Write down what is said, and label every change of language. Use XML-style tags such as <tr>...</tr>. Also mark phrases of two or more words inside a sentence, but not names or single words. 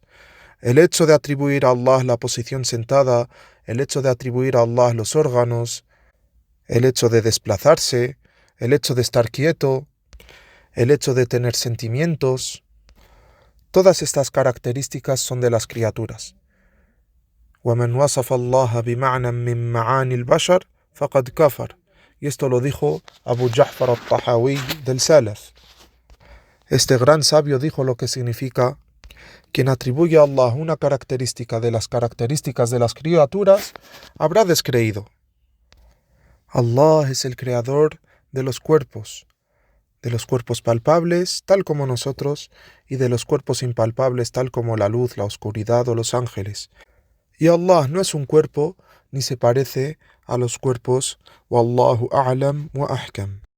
<es>El hecho de atribuir a Allah la posición sentada, el hecho de atribuir a Allah los órganos, el hecho de desplazarse, el hecho de estar quieto, el hecho de tener sentimientos, todas estas características son de las criaturas.</es> <ar>وَمَنْ وَصَفَ اللَّهَ بِمَعْنًا مِنْ مَعَانِ الْبَشَرِ فَقَدْ كَفَرَ.</ar> <es>Y esto lo dijo Abu Ja'far al-Tahawi del Salaf. Este gran sabio dijo lo que significa Quien atribuye a Allah una característica de las características de las criaturas, habrá descreído. Allah es el creador de los cuerpos palpables, tal como nosotros, y de los cuerpos impalpables, tal como la luz, la oscuridad o los ángeles. Y Allah no es un cuerpo, ni se parece a los cuerpos.</es> <ar>والله أعلم وأحكم.</ar>